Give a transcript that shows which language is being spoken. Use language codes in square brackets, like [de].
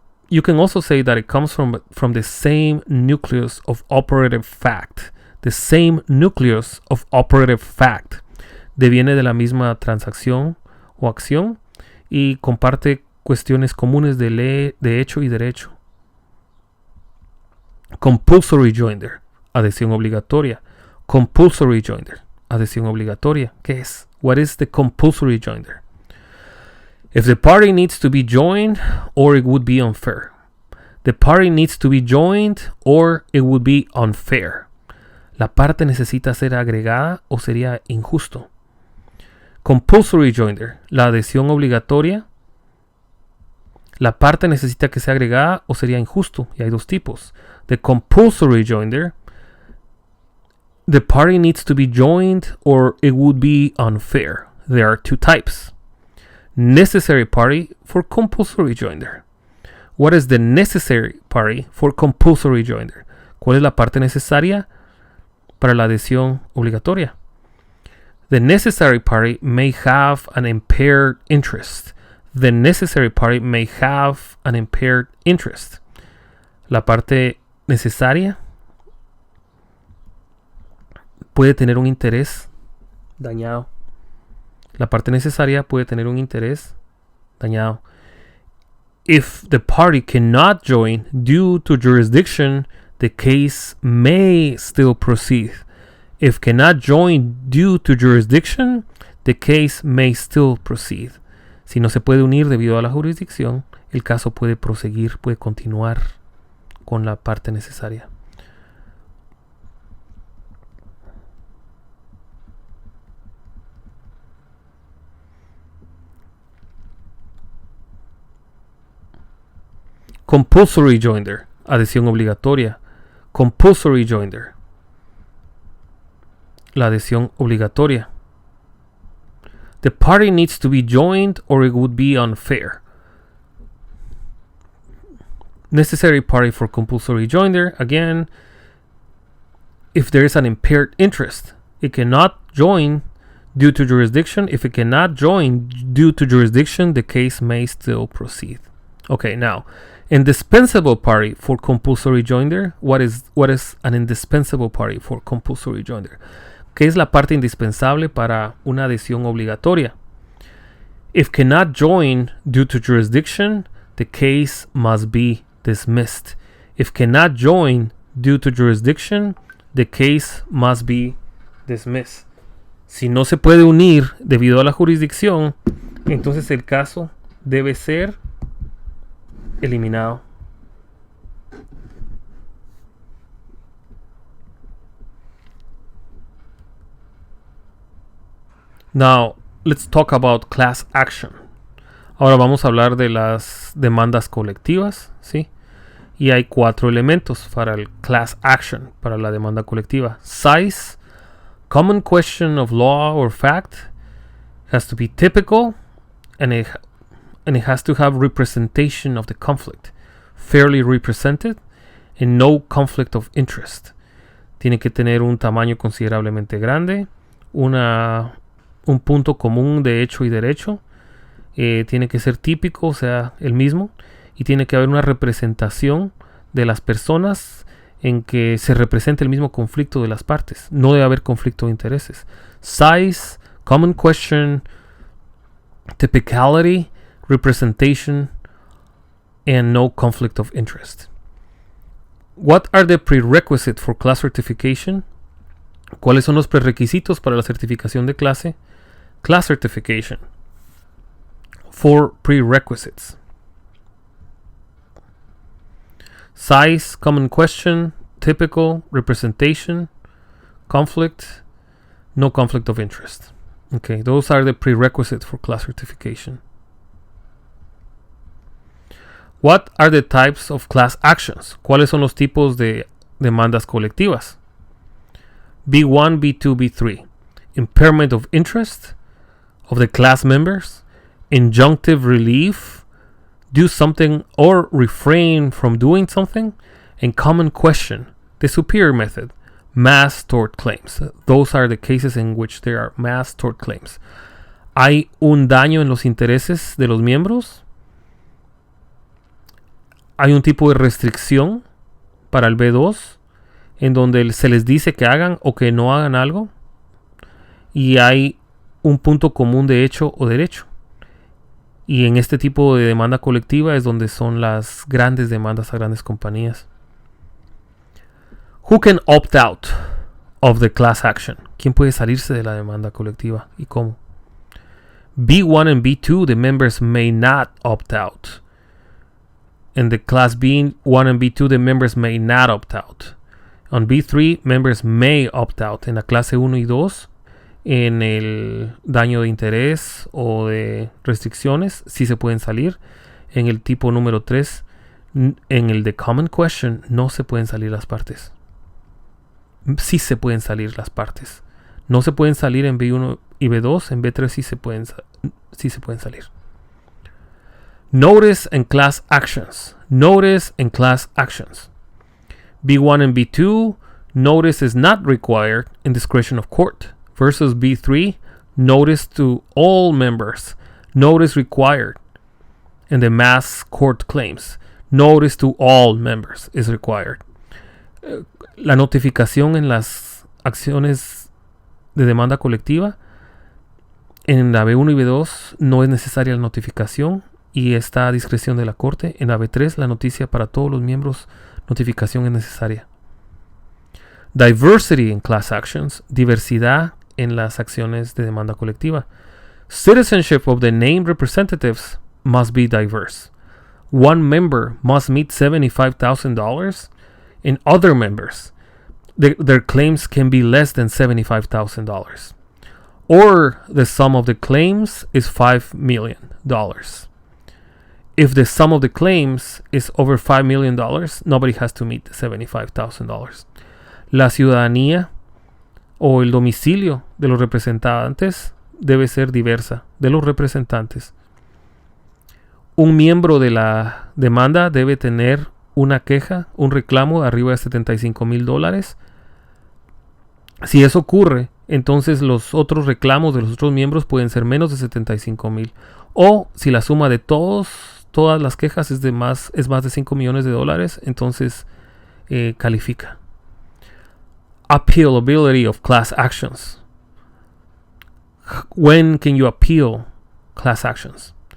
[en] You can also say that it comes from the same nucleus of operative fact. The same nucleus of operative fact. [es] Deviene de la misma transacción o acción y comparte cuestiones comunes de hecho y derecho. Compulsory joinder, adhesión obligatoria. Compulsory joinder, adhesión obligatoria. ¿Qué es? [en] What is the compulsory joinder? If the party needs to be joined, or it would be unfair. The party needs to be joined, or it would be unfair. [es] La parte necesita ser agregada o sería injusto. Compulsory joinder, la adhesión obligatoria. La parte necesita que sea agregada o sería injusto. Y hay dos tipos. [en] The compulsory joinder. The party needs to be joined or it would be unfair. There are two types. Necessary party for compulsory joinder. What is the necessary party for compulsory joinder? [es] ¿Cuál es la parte necesaria para la adhesión obligatoria? [en] The necessary party may have an impaired interest. The necessary party may have an impaired interest. [es] La parte necesaria puede tener un interés dañado. La parte necesaria puede tener un interés dañado. [en] If the party cannot join due to jurisdiction, the case may still proceed. If cannot join due to jurisdiction, the case may still proceed. [es] Si no se puede unir debido a la jurisdicción, el caso puede proseguir, puede continuar con la parte necesaria. Compulsory joinder, adhesión obligatoria. Compulsory joinder, la adhesión obligatoria. [en] The party needs to be joined or it would be unfair. Necessary party for compulsory joinder, again, if there is an impaired interest. It cannot join due to jurisdiction. If it cannot join due to jurisdiction, the case may still proceed. Okay, now, indispensable party for compulsory joinder. What is an indispensable party for compulsory joinder? [es] ¿Qué es la parte indispensable para una adhesión obligatoria? [en] If cannot join due to jurisdiction, the case must be dismissed. If cannot join due to jurisdiction, the case must be dismissed. [es] Si no se puede unir debido a la jurisdicción, entonces el caso debe ser eliminado. [en] Now, let's talk about class action. [es] Ahora vamos a hablar de las demandas colectivas, ¿sí? Y hay 4 elementos para el class action, para la demanda colectiva. [en] Size, common question of law or fact, has to be typical, and it has to have representation of the conflict, fairly represented, and no conflict of interest. [es] Tiene que tener un tamaño considerablemente grande, un punto común de hecho y derecho, tiene que ser típico, o sea, el mismo, y tiene que haber una representación de las personas en que se represente el mismo conflicto de las partes. No debe haber conflicto de intereses. [en] Size, common question, typicality, representation, and no conflict of interest. What are the prerequisites for class certification? [es] ¿Cuáles son los prerequisitos para la certificación de clase? [en] Class certification. 4 prerequisites. Size, common question, typical, representation, conflict, no conflict of interest. Okay, those are the prerequisites for class certification. What are the types of class actions? [es] ¿Cuáles son los tipos de demandas colectivas? [en] B1, B2, B3. Impairment of interest of the class members, injunctive relief, do something or refrain from doing something, and common question, the superior method, mass tort claims. Those are the cases in which there are mass tort claims. [es] Hay un daño en los intereses de los miembros. Hay un tipo de restricción para el B2 en donde se les dice que hagan o que no hagan algo. Y hay un punto común de hecho o derecho. Y en este tipo de demanda colectiva es donde son las grandes demandas a grandes compañías. [en] Who can opt out of the class action? [es] ¿Quién puede salirse de la demanda colectiva y cómo? [en] B1 and B2, the members may not opt out. In the class B1 and B2, the members may not opt out. On B3, members may opt out. [es] En la clase 1 y 2, en el daño de interés o de restricciones, sí se pueden salir. En el tipo número 3, en el de common question, no se pueden salir las partes. Sí se pueden salir las partes. No se pueden salir en B1 y B2. En B3 sí se pueden salir. [en] Notice and class actions. Notice and class actions. B1 and B2, notice is not required in discretion of court. Versus B3, notice to all members. Notice required. In the mass court claims, notice to all members is required. [es] La notificación en las acciones de demanda colectiva, en la B1 y B2 no es necesaria la notificación y está a discreción de la corte. En la B3 la noticia para todos los miembros, notificación es necesaria. [en] Diversity in class actions, [es] diversidad en las acciones de demanda colectiva. [en] Citizenship of the named representatives must be diverse. One member must meet $75,000 and other members, their claims can be less than $75,000. Or the sum of the claims is $5 million. If the sum of the claims is over $5 million, nobody has to meet $75,000. [es] La ciudadanía o el domicilio de los representantes debe ser diversa de los representantes. Un miembro de la demanda debe tener una queja, un reclamo de arriba de $75,000. Si eso ocurre, entonces los otros reclamos de los otros miembros pueden ser menos de $75,000. O si la suma de todas las quejas es más de $5 millones, entonces califica. [en] Appealability of class actions. When can you appeal class actions?